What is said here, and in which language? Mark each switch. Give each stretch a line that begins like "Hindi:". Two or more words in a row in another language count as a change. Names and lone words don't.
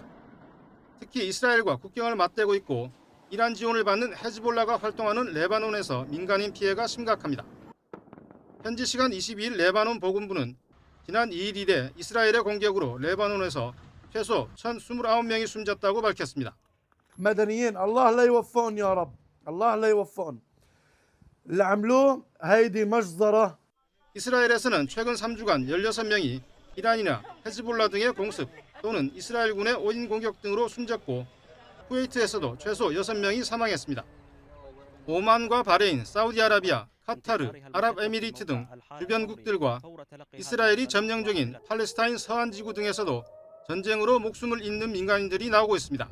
Korean: 특히 이스라엘과 국경을 맞대고 있고 이란 지원을 받는 헤즈볼라가 활동하는 레바논에서 민간인 피해가 심각합니다. 현지 시간 22일 레바논 보건부는 지난 2일 이래 이스라엘의 공격으로 레바논에서 최소 1,029명이 숨졌다고 밝혔습니다.
Arabic: مدنيين الله لا يوفقهم يا رب الله لا يوفقهم اللي عملوه هيدي مجزرة.
Korean: 이스라엘에서는 최근 3주간 16명이 이란이나 헤즈볼라 등의 공습 또는 이스라엘군의 오인 공격 등으로 숨졌고 쿠웨이트에서도 최소 6명이 사망했습니다. 오만과 바레인, 사우디아라비아, 카타르, 아랍에미리트 등 주변국들과 이스라엘이 점령 중인 팔레스타인 서한 지구 등에서도 전쟁으로 목숨을 잃는 민간인들이 나오고 있습니다.